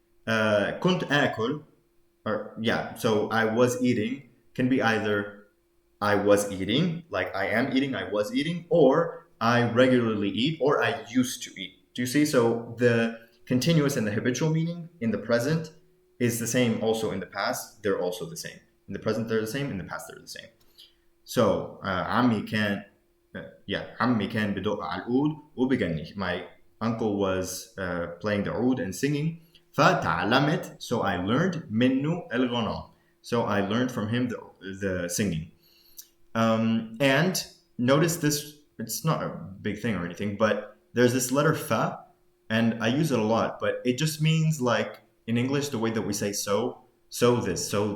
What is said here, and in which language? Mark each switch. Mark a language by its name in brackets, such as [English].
[Arabic] كنت آكل, [English] or yeah, so I was eating, can be either I was eating, like I am eating, I was eating, or I regularly eat, or I used to eat. Do you see? So the continuous and the habitual meaning in the present is the same also in the past. They're also the same. In the present, they're the same. In the past, they're the same. [Arabic] So عمي كان عمي كان بدق على العود وبغني. [English] My uncle was playing the oud and singing. فتعلمت, so I learned [Arabic] منه الغناء. [English] So I learned from him the singing. And notice this, it's not a big thing or anything, but there's this letter fa, and I use it a lot, but it just means like in English, the way that we say so this.